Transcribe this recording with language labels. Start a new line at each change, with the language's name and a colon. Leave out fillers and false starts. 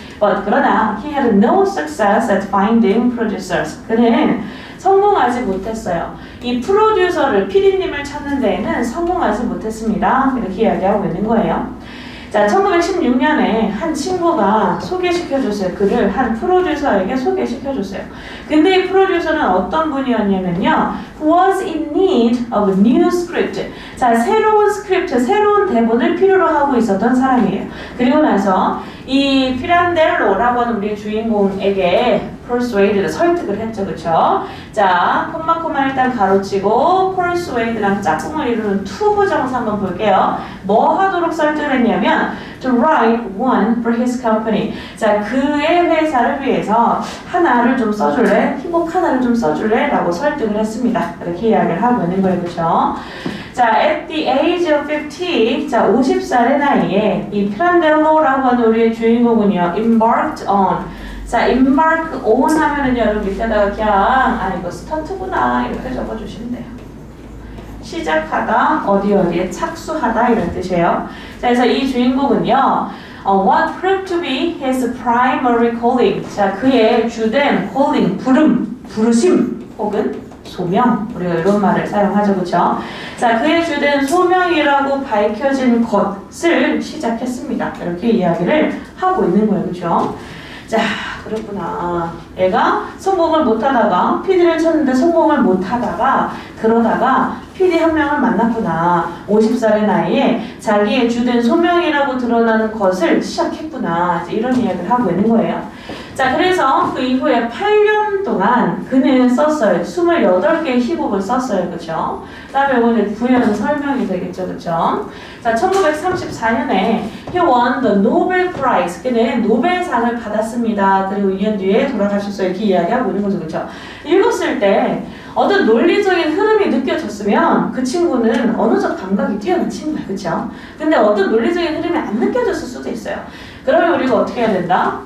Korean: 그러나
English: he had no success at finding producers.
Korean: 그는 성공하지 못했어요. 이 프로듀서를, PD님을 찾는 데에는 성공하지 못했습니다. 이렇게 이야기하고 있는 거예요. 자, 1916년에 한 친구가 소개시켜줬어요. 그를 한 프로듀서에게 소개시켜줬어요. 근데 이 프로듀서는 어떤 분이었냐면요.
English: Who was in need of a new script.
Korean: 자, 새로운 스크립트, 새로운 대본을 필요로 하고 있었던 사람이에요. 그리고 나서 이 피란델로라고 하는 우리 주인공에게 persuade를 설득을 했죠. 그쵸? 자, 콤마콤마 일단 가로치고 persuade랑 짝꿍을 이루는 to 부정사 한번 볼게요. 뭐 하도록 설득을 했냐면
English: to write one for his company.
Korean: 자, 그의 회사를 위해서 하나를 좀 써줄래? 희곡 하나를 좀 써줄래? 라고 설득을 했습니다. 이렇게 이야기를 하고 있는 거예요. 그쵸? 자,
English: at the age of 50,
Korean: 자, 50살의 나이에 이 피란델로라고 하는 우리의 주인공은요,
English: embarked on.
Korean: 자, embark on 하면은 여러분 밑에다가 그냥 이거 스타트구나 이렇게 적어주시면 돼요. 시작하다, 어디에 착수하다 이런 뜻이에요. 자, 그래서 이 주인공은요,
English: what proved to be his primary calling.
Korean: 자, 그의 주된 calling, 부르심 혹은 소명, 우리가 이런 말을 사용하죠, 그렇죠? 자, 그의 주된 소명이라고 밝혀진 것을 시작했습니다. 이렇게 이야기를 하고 있는 거예요, 그렇죠? 자, 그렇구나. 얘가 성공을 못하다가 PD를 쳤는데 성공을 못하다가 그러다가 PD 한 명을 만났구나. 50살의 나이에 자기의 주된 소명이라고 드러나는 것을 시작했구나. 이제 이런 이야기를 하고 있는 거예요. 자, 그래서 그 이후에 8년 동안 그는 썼어요. 28개의 희곡을 썼어요. 그쵸? 그 다음에 이거는 부연 설명이 되겠죠. 그쵸? 자, 1934년에
English: he won the Nobel Prize.
Korean: 그는 노벨상을 받았습니다. 그리고 2년 뒤에 돌아가셨어요. 이렇게 이야기하고 있는 거죠. 그쵸? 읽었을 때 어떤 논리적인 흐름이 느껴졌으면 그 친구는 어느덧 감각이 뛰어난 친구야. 그쵸? 근데 어떤 논리적인 흐름이 안 느껴졌을 수도 있어요. 그러면 우리가 어떻게 해야 된다?